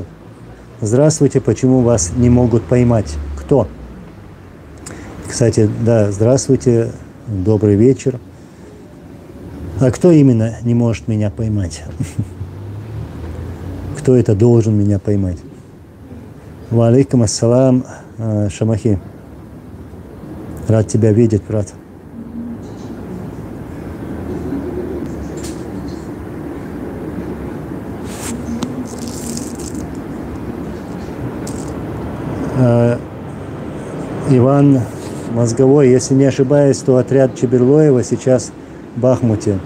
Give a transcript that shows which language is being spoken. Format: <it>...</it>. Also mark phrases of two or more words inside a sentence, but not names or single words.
<ru>Здравствуйте, почему вас не могут поймать? Кто? Кстати, да, здравствуйте, добрый вечер. А кто именно не может меня поймать? Кто это должен меня поймать?</ru> <ar>وعليكم السلام, Шамахи.</ar> <ru>Рад тебя видеть, брат. Иван Мозговой, если не ошибаюсь, то отряд Чеберлоева сейчас в Бахмуте.</ru>